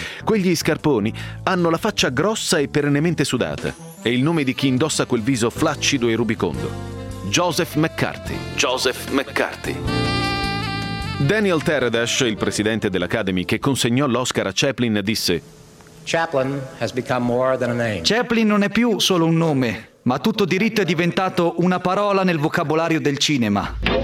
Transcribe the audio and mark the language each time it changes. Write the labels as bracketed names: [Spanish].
[Italian] Quegli scarponi hanno la faccia grossa e perennemente sudata e il nome di chi indossa quel viso flaccido e rubicondo: Joseph McCarthy. Joseph McCarthy. Daniel Taradash, il presidente dell'Academy che consegnò l'Oscar a Chaplin, disse: [English] Chaplin has become more than a name. [Italian] Chaplin non è più solo un nome, ma tutto diritto è diventato una parola nel vocabolario del cinema.